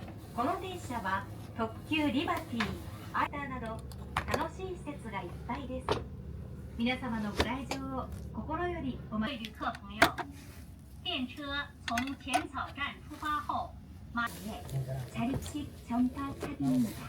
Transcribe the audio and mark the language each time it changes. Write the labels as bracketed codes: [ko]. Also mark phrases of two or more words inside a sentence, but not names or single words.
[ja] この電車は特急リバティ、アイターなど楽しい施設がいっぱいです。皆様のご来場を心よりお待ち。 [zh] 旅客朋友，电车从浅草站出发后，马 [ko] 자립식 전파탑입니다.